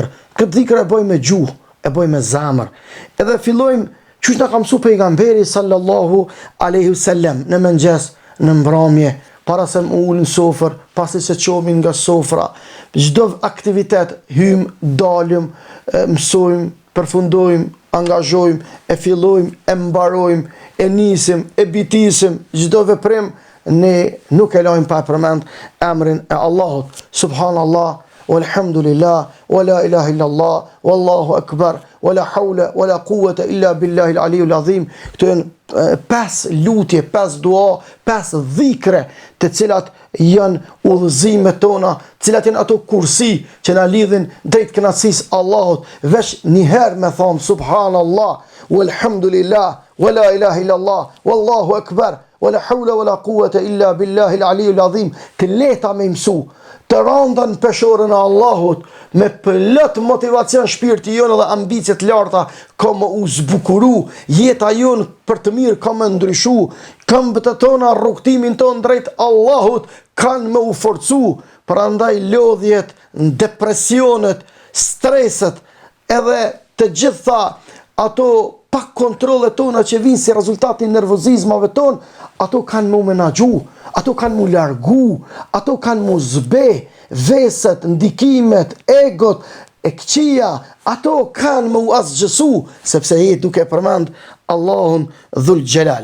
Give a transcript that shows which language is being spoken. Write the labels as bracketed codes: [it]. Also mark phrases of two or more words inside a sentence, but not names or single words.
[sq] Këtë dhikr e bëjmë me gjuhë, e bëjmë me zemër. Edhe fillojmë çuç na ka mësuar pejgamberi [ar] صلى الله عليه وسلم [sq] në mëngjes, në mbrëmje, para se më ulën sofër, pasi se çomin nga sofra, çdo aktivitet hym, dalim, mësojmë, përfundojmë, angazhojmë, e fillojmë, e mbarojmë, e nisim, e bitisim, çdo veprim ne nuk e lajmë pa përmend emrin e Allahut. [ar] سبحان الله والحمد لله ولا إله إلا الله والله أكبر ولا حول ولا قوة إلا بالله العلي العظيم. [sq] Këto janë 5 lutje, 5 dua, 5 dhikre, të cilat janë udhëzimet tona, të cilat janë ato kursi që na lidhin drejt kënaqësisë Allahut. Veç njëherë me thonë [ar] سبحان الله والحمد لله ولا إله إلا الله والله أكبر ولا حول ولا قوة إلا بالله العلي العظيم. [sq] Të lehta me mësu, të randa në peshorën e Allahut, me plot motivacion shpirti jonë dhe ambicet larta, ka më u zbukuru, jeta jonë për të mirë ka më ndryshu, këmbët e tona, rrugtimin tonë drejt Allahut, kanë më u forcu, prandaj lodhjet, depresionet, streset, edhe të gjitha ato pak kontrole tona që vinë si rezultati nervozizmave tonë, ato kanë mu menagju, ato kanë mu largu, ato kanë mu zbe, veset, ndikimet, egot, e këqia, ato kanë mu asgjësu, sepse jetë duke përmend Allahun Dhul Gjelal.